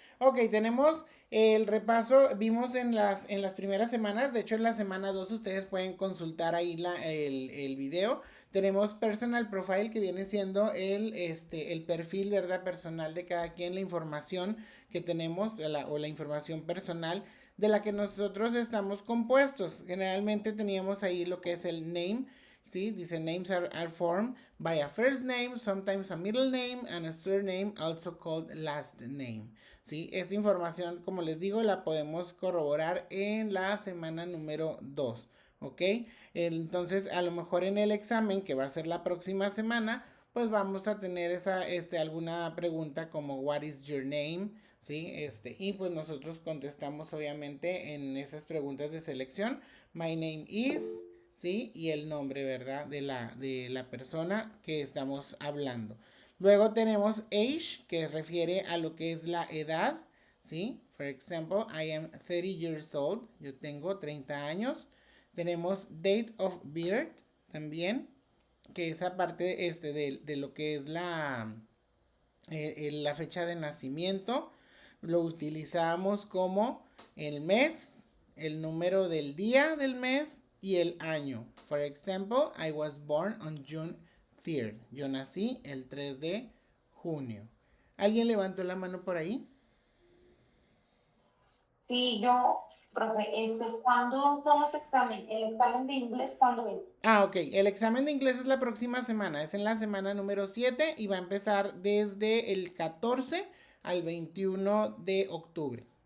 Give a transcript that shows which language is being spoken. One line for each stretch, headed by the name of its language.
Spanish: Ok, tenemos el repaso, vimos en las primeras semanas, de hecho en la semana 2 ustedes pueden consultar ahí el video. Tenemos
English: personal profile
Spanish: que viene siendo el perfil, ¿verdad? Personal de cada quien, la información que tenemos o la información personal de la que nosotros estamos compuestos. Generalmente teníamos ahí lo que es el name. ¿Sí? Dice
English: names are formed by a first name, sometimes a middle name, and a surname, also called last name.
Spanish: ¿Sí? Esta información, como les digo, la podemos corroborar en la semana número 2. ¿Ok? Entonces, a lo mejor en el examen, que va a ser la próxima semana, pues vamos a tener alguna pregunta como
English: what is your name,
Spanish: ¿sí? Y pues nosotros contestamos obviamente en esas preguntas de selección,
English: my name is,
Spanish: ¿sí? Y el nombre, ¿verdad? De la persona que estamos hablando. Luego tenemos age, que refiere a lo que es la edad, ¿sí?
English: For example, I am 30 years old.
Spanish: Yo tengo 30 años. Tenemos
English: date of birth
Spanish: también, que es aparte de lo que es la fecha de nacimiento. Lo utilizamos como el mes, el número del día del mes y el año.
English: For example, I was born on June 3rd.
Spanish: Yo nací el 3 de junio. ¿Alguien levantó la mano por ahí? Sí, yo, profe, ¿cuándo son los exámenes? ¿El examen de inglés cuándo es? Ok. El examen de inglés es la próxima semana. Es en la semana número 7 y va a empezar desde el 14 al 21 de octubre.